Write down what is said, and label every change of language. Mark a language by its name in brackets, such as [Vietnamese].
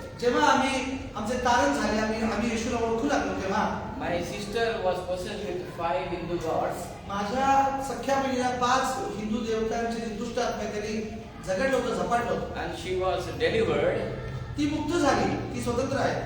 [Marathi] जेव्हा आमचे तारण झाले, आम्ही येशूला ओळखू लागलो तेव्हा [English] My sister was possessed with 5 Hindu gods. [Marathi] माझ्या सख्या मुलीला 5 हिंदू देवतांचे जे दुष्ट आत्मे त्यांनी झगडलं होतं, झपाटलं होतं. [English] And she was delivered. [Marathi] ती मुक्त झाली, ती स्वतंत्र आहे.